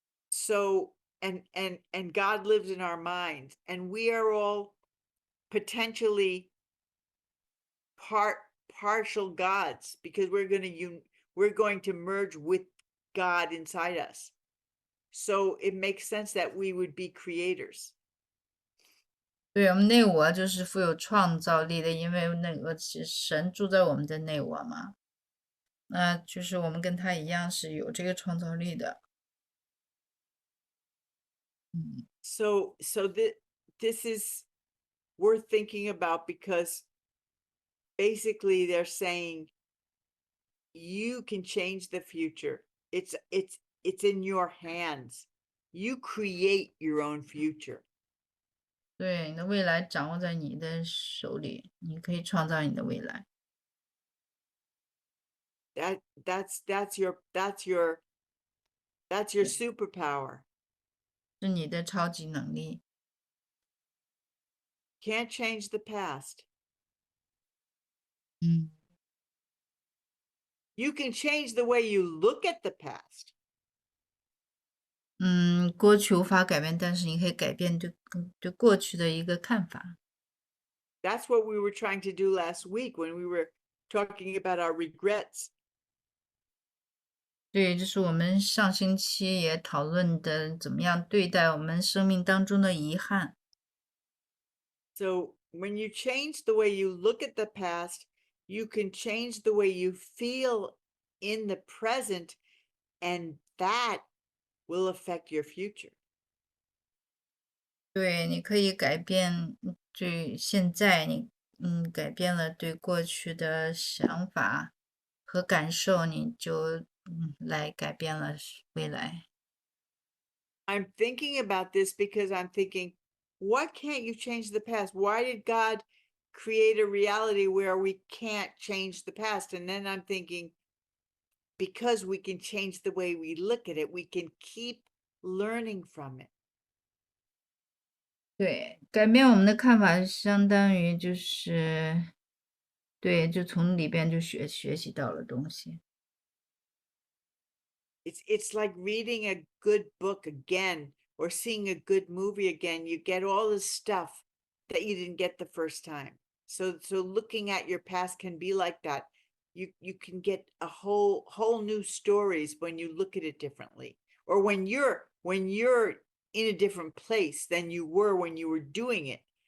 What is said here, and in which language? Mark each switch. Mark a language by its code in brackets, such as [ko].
[en] So and God lives in our minds, and we are all potentially partial gods, because we're going to merge with God inside us. So it makes sense that we would be creators. [zh] 对，我们内我就是富有创造力的，因为那个是神住在我们的内我嘛，那就是我们跟他一样是有这个创造力的。 [en] So this is worth thinking about, because basically they're saying you can change the future. It's in your hands. You create your own future. [zh] 对，你的未来掌握在你的手里，你可以创造你的未来。 [en] That's your superpower. [zh] 是你的超级能力。 [en] Can't change the past. You can change the way you look at the past. [zh] 过去无法改变，但是你可以改变对过去的一个看法。 [en] That's what we were trying to do last week when we were talking about our regrets. [zh] 对，这是我们上星期也讨论的，怎么样对待我们生命当中的遗憾。 [en] So when you change the way you look at the past, you can change the way you feel in the present, and that will affect your future. [zh] 对，你可以改变对现在你改变了对过去的想法和感受，你就来改变了未来。 [en] I'm thinking about this because I'm thinking, what can't you change the past? Why did God create a reality where we can't change the past? And then I'm thinking, because we can change the way we look at it, we can keep learning from it. [zh] 对，改变我们的看法，相当于就是对，就从里边就学习到了东西。 [en] It's like reading a good book again or seeing a good movie again. You get all the stuff that you didn't get the first time. So looking at your past can be like that. You can get a whole new stories when you look at it differently, or when you're in a different place than you were when you were doing it.